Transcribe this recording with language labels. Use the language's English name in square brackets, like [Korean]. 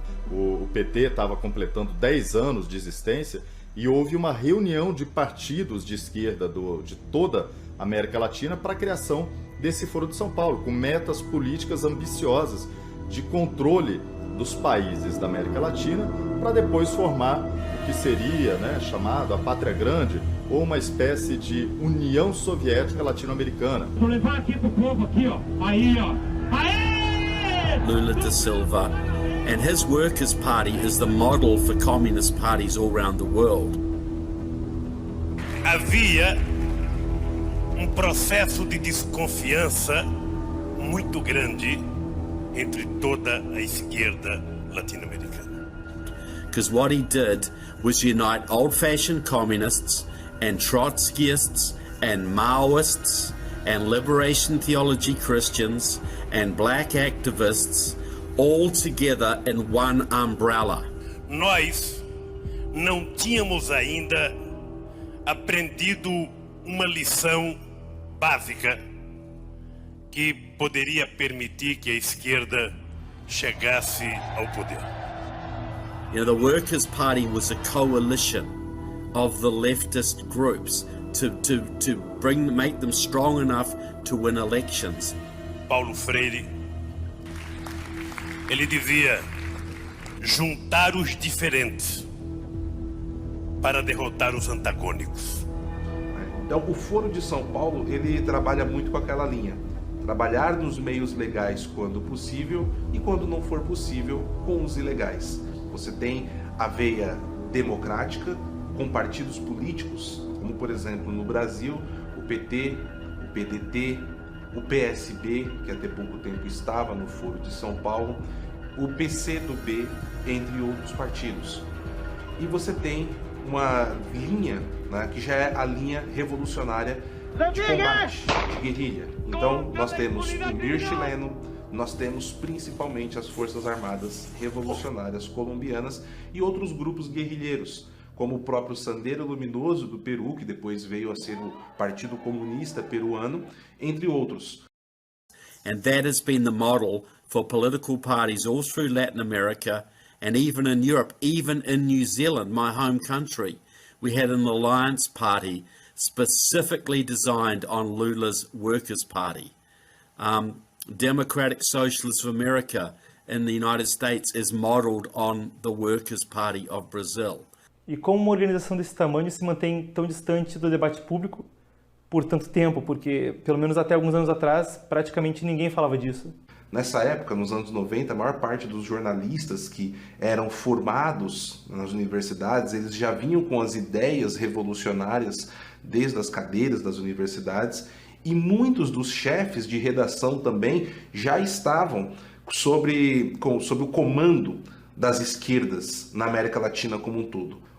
[Portuguese] O PT estava completando 10 anos de existência e houve uma reunião de partidos de esquerda de toda a América Latina para a criação desse Foro de São Paulo, com metas políticas ambiciosas de controle dos países da América Latina, para depois formar o que seria chamado a Pátria Grande, ou uma espécie de União Soviética Latino-Americana. Vou levar aqui pro povo, aqui, ó. Aí, ó. Aê! [English] Lula da Silva, and his Workers' Party is the model for communist parties all around the world. [Portuguese] Havia processo de desconfiança muito grande entre toda a esquerda latino-americana. [English] Because what he did was unite old-fashioned communists and Trotskyists and Maoists and liberation theology Christians and black activists all together in one umbrella. [Portuguese] Nós não tínhamos ainda aprendido uma lição básica que poderia permitir que a esquerda chegasse ao poder. [English] You know, the Workers' Party was a coalition of the leftist groups to make them strong enough to win elections. [Portuguese] Paulo Freire, ele dizia: juntar os diferentes para derrotar os antagônicos. Então, o Foro de São Paulo, ele trabalha muito com aquela linha. Trabalhar nos meios legais quando possível e, quando não for possível, com os ilegais. Você tem a veia democrática com partidos políticos, como, por exemplo, no Brasil, o PT, o PDT, o PSB, que até pouco tempo estava no Foro de São Paulo, o PCdoB, entre outros partidos. E você tem uma linha, né, que já é a linha revolucionária de combate, de guerrilha. Então, nós temos o MIR chileno, nós temos principalmente as Forças Armadas Revolucionárias Colombianas e outros grupos guerrilheiros, como o próprio Sendero Luminoso do Peru, que depois veio a ser o Partido Comunista Peruano, entre outros. [English] And that has been the model for political parties all through Latin America and even in Europe, even in New Zealand, my home country. We had an alliance party specifically designed on Lula's Workers' Party. Democratic Socialists of America in the United States is modeled on the Workers' Party of Brazil. [Portuguese] E como uma organização desse tamanho se mantém tão distante do debate público por tanto tempo? Porque, pelo menos até alguns anos atrás, praticamente ninguém falava disso. Nessa época, nos anos 90, a maior parte dos jornalistas que eram formados nas universidades, eles já vinham com as ideias revolucionárias desde as cadeiras das universidades, e muitos dos chefes de redação também já estavam sob o comando das esquerdas na América Latina como um todo.